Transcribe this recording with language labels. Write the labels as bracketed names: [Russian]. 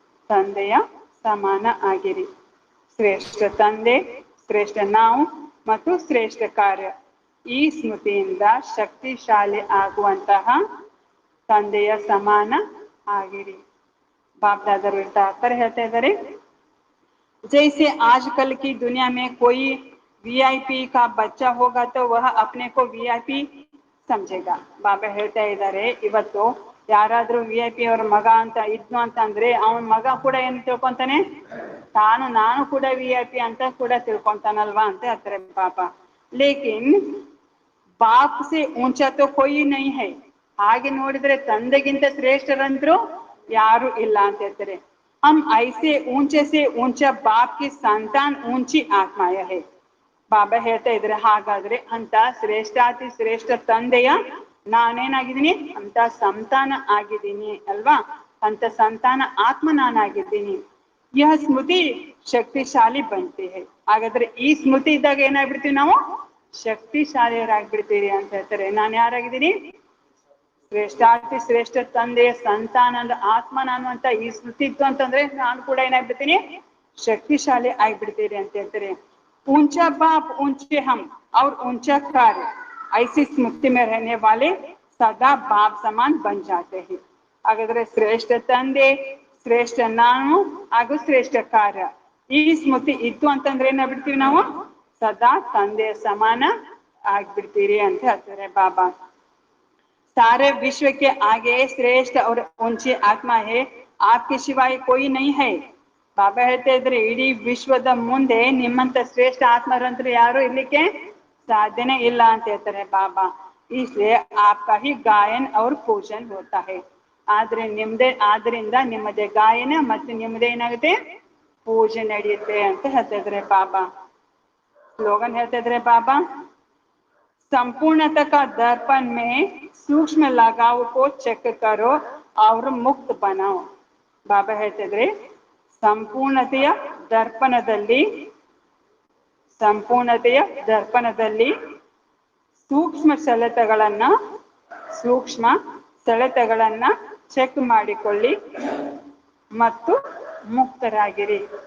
[Kannada] ತಂದೆಯ ಸಮಾನ ಆಗಿರಿ. ಶ್ರೇಷ್ಠ ತಂದೆ ಶ್ರೇಷ್ಠ ನಾವು ಮತ್ತು ಶ್ರೇಷ್ಠ ಕಾರ್ಯ ಈ ಸ್ಮೃತಿಯಿಂದ ಶಕ್ತಿಶಾಲಿ ಆಗುವಂತಹ ತಂದೆಯ ಸಮಾನ ಆಗಿರಿ. [Hindi] बाप दादा आकर कहते हैं जैसे आजकल की दुनिया में कोई वीआईपी का बच्चा होगा तो वह अपने को वीआईपी समझेगा. [Kannada] ಬಾಬಾ ಹೇಳ್ತಾ ಇದ್ದಾರೆ ಇವತ್ತು ಯಾರಾದ್ರೂ ವಿ.ಐ.ಪಿ ಅವ್ರ ಮಗ ಅಂತ ಇದ್ನು ಅಂತಂದ್ರೆ ಅವನ ಮಗ ಕೂಡ ಏನ್ ತಿಳ್ಕೊಂತಾನೆ, ನಾನು ಕೂಡ ವಿ.ಐ.ಪಿ ಅಂತ ಕೂಡ ತಿಳ್ಕೊಂತಾನಲ್ವಾ ಅಂತ ಹೇಳ್ತಾರೆ ಬಾಬಾ. [Hindi] ಲೇಕಿನ್ ಬಾಪ್ ಸೆ ಊಂಚಾ ತೋ ಕೋಯಿ ನಹೀ ಹೈ. [Kannada] ಹಾಗೆ ನೋಡಿದ್ರೆ ತಂದೆಗಿಂತ ಶ್ರೇಷ್ಠರಂದ್ರು ಯಾರು ಇಲ್ಲ ಅಂತ ಹೇಳ್ತಾರೆ. [Hindi] हम ऐसे ऊंचे से ऊंचा बाप की संतान ऊंची आत्माय है. [Kannada] ಬಾಬಾ ಹೇಳ್ತಾ ಇದ್ರೆ ಹಾಗಾದ್ರೆ ಅಂತ ಶ್ರೇಷ್ಠಾತಿ ಶ್ರೇಷ್ಠ ತಂದೆಯ ನಾನೇನಾಗಿದ್ದೀನಿ ಅಂತ ಸಂತಾನ ಆಗಿದ್ದೀನಿ ಅಲ್ವಾ, ಅಂತ ಸಂತಾನ ಆತ್ಮ ನಾನಾಗಿದ್ದೀನಿ. [Hindi] ಯಹ ಸ್ಮೃತಿ ಶಕ್ತಿಶಾಲಿ ಬಂತೆ ಹೈ. [Kannada] ಹಾಗಾದ್ರೆ ಈ ಸ್ಮೃತಿ ಇದ್ದಾಗ ಏನಾಗ್ಬಿಡ್ತೀವಿ ನಾವು, ಶಕ್ತಿಶಾಲಿಯರಾಗ್ಬಿಡ್ತೀರಿ ಅಂತ ಹೇಳ್ತಾರೆ. ನಾನು ಯಾರಾಗಿದ್ದೀನಿ, ಶ್ರೇಷ್ಠಾತಿ ಶ್ರೇಷ್ಠ ತಂದೆಯ ಸಂತಾನ ಅಂದ್ರೆ ಆತ್ಮ ನಾನು ಅಂತ ಈ ಸ್ಮೃತಿ ಇತ್ತು ಅಂತಂದ್ರೆ ನಾನು ಕೂಡ ಏನಾಗ್ಬಿಡ್ತೀನಿ, ಶಕ್ತಿಶಾಲಿ ಆಗ್ಬಿಡ್ತೀರಿ ಅಂತ ಹೇಳ್ತಾರೆ. [Hindi] ऊंचा बाप ऊंचे हम और ऊंचा कार्य ऐसी स्मृति में रहने वाले सदा बाप समान बन जाते हैं. [Kannada] ಹಾಗಾದ್ರೆ ಶ್ರೇಷ್ಠ ತಂದೆ ಶ್ರೇಷ್ಠ ನಾನು ಹಾಗೂ ಶ್ರೇಷ್ಠ ಕಾರ್ಯ ಈ ಸ್ಮೃತಿ ಇತ್ತು ಅಂತಂದ್ರೆ ಏನಾಗ್ಬಿಡ್ತೀವಿ ನಾವು, ಸದಾ ತಂದೆಯ ಸಮಾನ ಆಗ್ಬಿಡ್ತೀರಿ ಅಂತ ಹೇಳ್ತಾರೆ ಬಾಬಾ. [Hindi] सारे विश्व के आगे श्रेष्ठ और ऊंची आत्मा है, आपके सिवाय कोई नहीं है. [Kannada] ಬಾಬಾ ಹೇಳ್ತಾ ಇದ್ರೆ ಇಡೀ ವಿಶ್ವದ ಮುಂದೆ ನಿಮ್ಮಂತ ಶ್ರೇಷ್ಠ ಆತ್ಮರಂತ್ರ ಯಾರು ಇರ್ಲಿಕ್ಕೆ ಸಾಧ್ಯನೇ ಇಲ್ಲ ಅಂತ ಹೇಳ್ತಾರೆ ಬಾಬಾ. [Hindi] इसलिए आपका ही गायन और पूजन होता है. [Kannada] ಆದ್ರಿಂದ ನಿಮ್ಮದೇ ಗಾಯನ ಮತ್ತು ನಿಮ್ಮದೇ ಏನಾಗುತ್ತೆ ಪೂಜೆ ನಡೆಯುತ್ತೆ ಅಂತ ಹೇಳ್ತಾ ಇದ್ರೆ ಬಾಬಾ. ಸ್ಲೋಗನ್ ಹೇಳ್ತಾ ಇದ್ರೆ ಬಾಬಾ, [Hindi] संपूर्णता का दर्पण में सूक्ष्म लगाव को चेक करो और मुक्त बनाओ. [Kannada] ಬಾಬಾ ಹೇಳ್ತಿದ್ರೆ ಸಂಪೂರ್ಣತೆಯ ದರ್ಪಣದಲ್ಲಿ ಸೂಕ್ಷ್ಮ ಸೆಳೆತಗಳನ್ನ ಚೆಕ್ ಮಾಡಿಕೊಳ್ಳಿ ಮತ್ತು ಮುಕ್ತರಾಗಿರಿ.